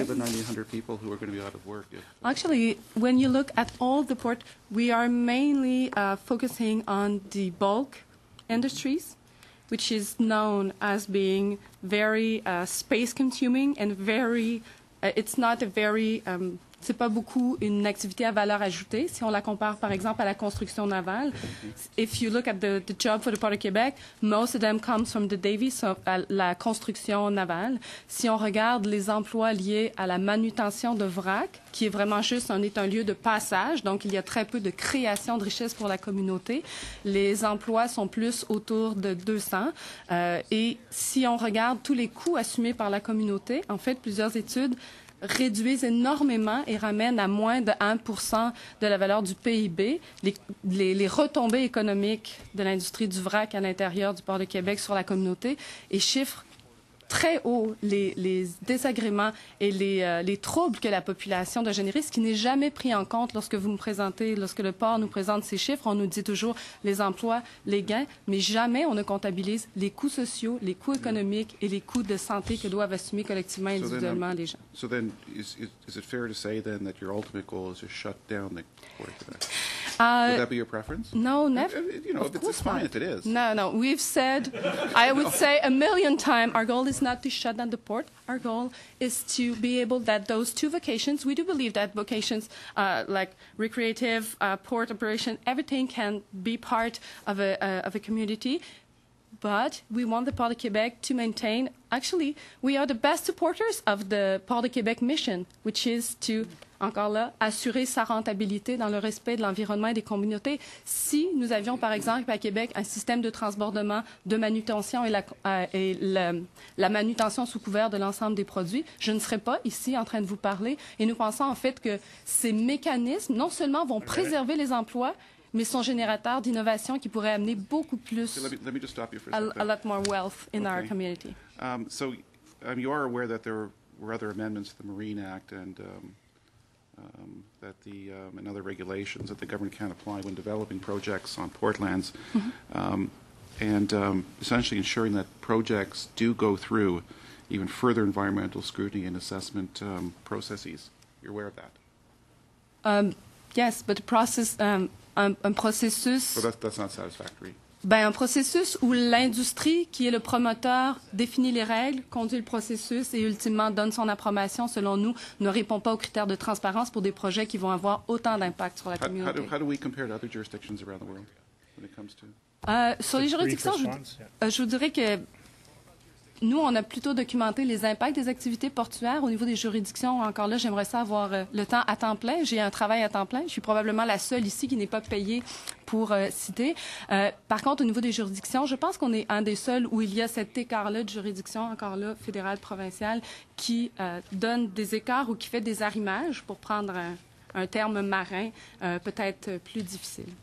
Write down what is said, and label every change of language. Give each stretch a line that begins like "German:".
English: say to the 9,800 people who are going to be out of work? Actually, when you look at all the port, we are mainly focusing on the bulk industries, which is known as being very space-consuming and very, it's not a very...
French: c'est pas beaucoup une activité à valeur ajoutée. Si on la compare, par exemple, à la construction navale,
English: if you look at the job for the Port of Quebec, most of them comes from the Navy, so
French: la construction navale. Si on regarde les emplois liés à la manutention de vrac, qui est vraiment juste un lieu de passage, donc il y a très peu de création de richesse pour la communauté. Les emplois sont plus autour de 200. Et si on regarde tous les coûts assumés par la communauté, en fait, plusieurs études réduisent énormément et ramènent à moins de 1% de la valeur du PIB. Les retombées économiques de l'industrie du vrac à l'intérieur du port de Québec sur la communauté et chiffrent très haut les désagréments et les troubles que la population doit générer, ce qui n'est jamais pris en compte lorsque le port nous présente ces chiffres. On nous dit toujours les emplois, les gains, mais jamais on ne comptabilise les coûts sociaux, les coûts économiques et les coûts de santé que doivent assumer collectivement et individuellement les gens.
English: So then, is it fair to say then that your ultimate goal is to shut down the port of Quebec? Would that be your preference? No, never. You know, it's fine if it is. No. We've said, I would say a million times, our goal is not to shut down the port. Our goal is to be able that those two vocations, we do believe that vocations like recreative, port operation, everything can be part of a community. But we want the Port de Québec to maintain, actually, we are the best supporters of the Port de Québec mission, which is to,
French: encore là, assurer sa rentabilité dans le respect de l'environnement et des communautés. Si nous avions, par exemple, à Québec, un système de transbordement, de manutention et la manutention sous couvert de l'ensemble des produits, je ne serais pas ici en train de vous parler. Et nous pensons, en fait, que ces mécanismes, non seulement vont préserver les emplois, mais sont générateurs d'innovation qui pourraient amener beaucoup plus,
English: Let me just stop you for a second. a lot more wealth in our Okay. community. So you are aware that there were other amendments to the Marine Act and and other regulations that the government can apply when developing projects on portlands, and essentially ensuring that projects do go through even further environmental scrutiny and assessment processes. You're aware of that? Yes, but the process,
French: un processus,
English: Well, that's not satisfactory.
French: un processus où l'industrie, qui est le promoteur, définit les règles, conduit le processus et ultimement donne son approbation, selon nous, ne répond pas aux critères de transparence pour des projets qui vont avoir autant d'impact sur la communauté.
English: How do we compare to other jurisdictions around the world when it comes to?
French: Sur les juridictions, je vous dirais que nous, on a plutôt documenté les impacts des activités portuaires. Au niveau des juridictions, encore là, j'aimerais ça avoir le temps à temps plein. J'ai un travail à temps plein. Je suis probablement la seule ici qui n'est pas payée pour citer. Par contre, au niveau des juridictions, je pense qu'on est un des seuls où il y a cet écart-là de juridiction, encore là, fédérale, provinciale, qui donne des écarts ou qui fait des arrimages, pour prendre un terme marin peut-être plus difficile.